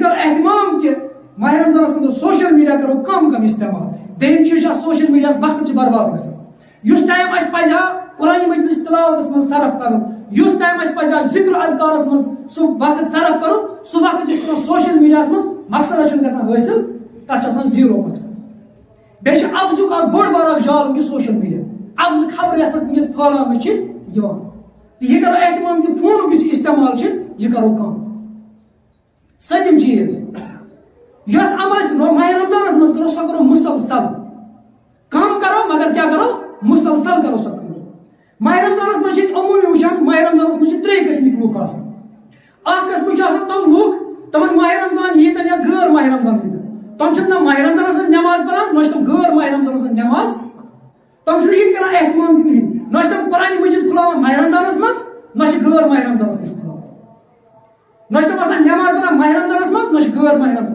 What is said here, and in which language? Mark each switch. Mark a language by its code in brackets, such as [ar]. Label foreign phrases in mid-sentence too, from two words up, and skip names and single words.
[ks] کرو احتمام کہ ماہ رمضانس انٛدر [en] social media [ks] کرو کم کم استعمال دوٚیِم چیٖز چھُ اتھ سوشل میڈیاہس وقت چھُ برباد گژھان یُس ٹایم اَسہِ پزِ ہا قرآنِ مجیٖدٕچ تلاوتس منٛز صرف کرُن یُس ٹایم اَسہِ پزِ ہا ذکر اذکارس منٛز سُہ وقت صرف کرُن سُہ وقت چھِ أسۍ کران سوشل میڈیاہس منٛز مقصد چھُنہٕ گژھان حٲصِل تتھ چھُ آسان زیٖرو مقصد بیٚیہِ چھُ افزُک اکھ بوٚڑ بار اکھ جال وٕنکیٚس [en] social media [ks] افزٕ خبرٕ یتھ پٮ۪ٹھ وٕنکیٚس پھٲلاونہٕ چھِ یہ کرو اہتمام کہ فون اس استعمال یہ کرو کم. سٔتِم چیز یس عمل ماہ رمضانس مز کرو سو کرو مسلسل. کم کرو مگر کیا کرو مسلسل کرو سو کرو. ماہ رمضانس مز عمومی وچان ماہ رمضانس مز 3 قسمک لوک آسان. اخ قسم تم لوک تمن ماہ رمضان ییتن یا غیر ماہ رمضان ییتن تم چھن ماہ رمضانس مز نماز پڑھان نہ تم غیر ماہ رمضانس مز نماز تم چھن یہ کران اہتمام کہین نہ تم قرآن مجید کھلاوان ماہ رمضانس مز نہ غیر ماہ رمضانس مز کھلاوان نہ تم آسان نماز پڑھان ماہ رمضانس مز نہ غیر ماہ رمضان.